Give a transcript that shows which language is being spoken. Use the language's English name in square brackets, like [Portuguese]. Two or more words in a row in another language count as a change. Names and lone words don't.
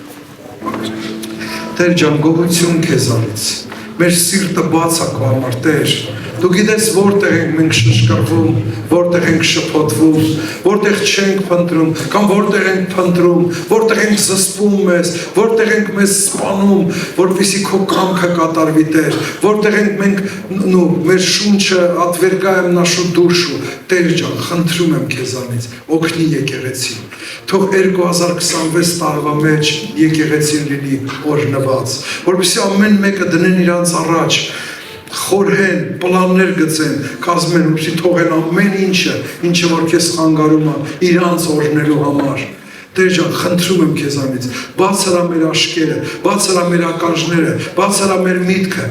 [Armenian] Տեր ջան, գոհություն քեզանից, մեր սիրտը բաց է քո համար, Տեր, դու գիտես որտեղ ենք մենք շշկրվում, որտեղ ենք շփոթվում, որտեղ չենք փնտրում, կամ որտեղ ենք փնտրում, որտեղ ենք զսպում մեզ, որտեղ ենք մեզ սպանում, որպեսզի քո կամքը կատարվի, Տեր, որտեղ ենք մենք մեր շունչը [Russian] atvergaем нашу душу, [Armenian] Տեր ջան, խնդրում եմ քեզանից, օգնի եկեղեցին, թող 2026 տարվա մեջ եկեղեցին լինի օրհնված, որպեսզի ամեն մեկը դնեն իրանց առաջ, խորհեն, պլաններ գծեն, կազմեն, որպեսզի թողեն ամեն ինչը որ քեզ խանգարում է, իրանց օրհնելու համար։ Տեր ջան, խնդրում եմ քեզանից, բացարա մեր աշկերը, բացարա մեր ականջները, բացարա մեր միտքը,